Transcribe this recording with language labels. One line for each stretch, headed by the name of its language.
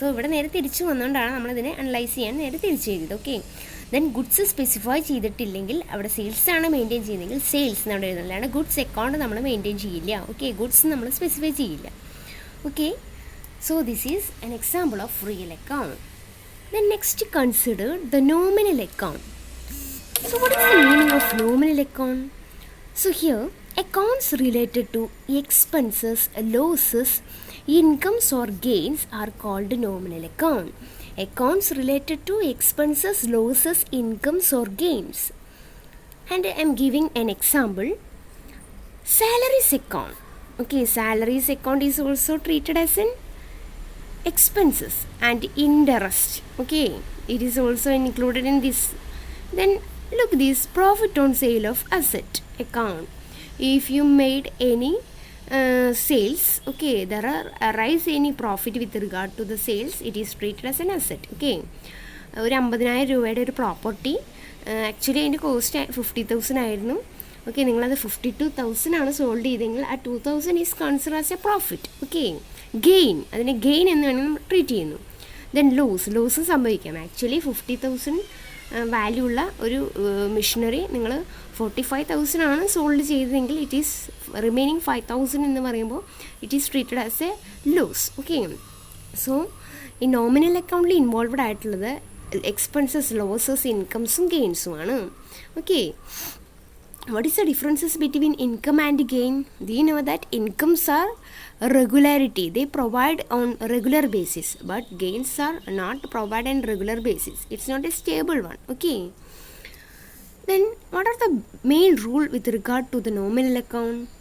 Malayalam: So ഇവിടെ നേരെ തിരിച്ചു വന്നുകൊണ്ടാണ് നമ്മളിതിനെ അനലൈസ് ചെയ്യാൻ നേരെ തിരിച്ച് ചെയ്തത്. ഓക്കെ, ദെൻ ഗുഡ്സ് സ്പെസിഫൈ ചെയ്തിട്ടില്ലെങ്കിൽ അവിടെ സെയിൽസ് ആണ് മെയിൻറ്റെയിൻ ചെയ്യുന്നതെങ്കിൽ സെയിൽസ് നമ്മൾ എഴുതുന്നത്, അല്ലാണ്ട് ഗുഡ്സ് അക്കൗണ്ട് നമ്മൾ മെയിൻറ്റെയിൻ ചെയ്യില്ല. ഓക്കെ, ഗുഡ്സ് നമ്മൾ സ്പെസിഫൈ ചെയ്യില്ല.
English: Okay, so this is an example of real account. Then next consider the nominal account. So what is the meaning of nominal account? So here accounts related to expenses, losses, incomes or gains are called nominal account. Accounts related to expenses, losses, incomes or gains. And I am giving an example. Salaries account. Okay, salaries account is also treated as an expenses and interest. Okay, it is also included in this. Then look this profit on sale of asset account. If you made any sales, okay, there are arise any profit with regard to the sales, it is treated as an asset.
Malayalam: Okay, ഒരു 50,000 രൂപയുടെ ഒരു property actually അതിൻ്റെ cost 50,000 ആയിരുന്നു. Okay, നിങ്ങളത് 52,000 ആണ് sold ചെയ്തെങ്കിൽ ആ 2,000
English: Is consider as a profit.
Malayalam: Okay, gain, അതിനെ ഗെയിൻ എന്ന് വേണമെങ്കിൽ ട്രീറ്റ് ചെയ്യുന്നു. ദെൻ ലോസ് സംഭവിക്കാം. ആക്ച്വലി 50,000 വാല്യൂ ഉള്ള ഒരു മെഷീനറി നിങ്ങൾ 45,000 ആണ് സോൾഡ് ചെയ്തതെങ്കിൽ ഇറ്റ് ഈസ് റിമൈനിങ് 5,000 എന്ന് പറയുമ്പോൾ
English: It is treated as a loss.
Malayalam: Okay, so ഈ നോമിനൽ അക്കൗണ്ടിൽ ഇൻവോൾവഡ് ആയിട്ടുള്ളത് expenses, losses, ഇൻകംസും ഗെയിൻസുമാണ്.
English: Okay, what is the differences between income and gain? Do you know that incomes are regularity, they provide on regular basis, but gains are not provided on regular basis, it's not a stable one. Okay, then what are the main rule with regard to the nominal account?